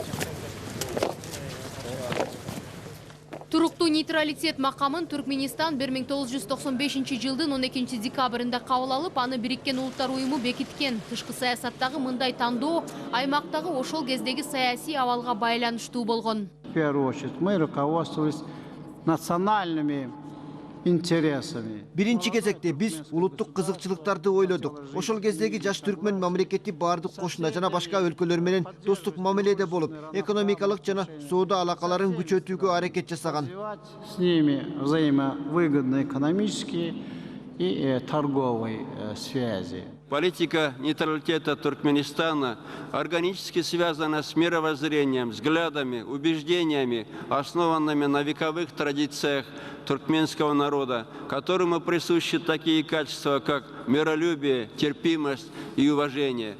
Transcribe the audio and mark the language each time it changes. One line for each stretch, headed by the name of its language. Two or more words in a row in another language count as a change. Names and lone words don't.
Kyrgyz: Туруктуу нейтралитет макамын Түркменистан 1995 жылдын 12 декабрында кабыл алып, аны Бириккен Улуттар уюму бекиткен. Тышкы саясаттагы мындай тандоо аймактагы ошол кездеги саясий абалга байланыштуу болгон.
Russian: В первую очередь мы руководствовались национальными интересами.
Kyrgyz: Биринчи кезекте биз улуттук кызыкчылыктарды ойлодук. Ошол кездеги жаш түркмен мамлекети бардык кошуна жана башка өлкөлөр менен достук мамиледе болуп, экономикалык жана соода алакаларын күчөтүүгө аракет жасаган.
Russian: С ними взаимовыгодные экономические и торговые связи. Политика нейтралитета Туркменистана органически связана с мировоззрением, взглядами, убеждениями, основанными на вековых традициях туркменского народа, которому присущи такие качества, как миролюбие, терпимость и уважение.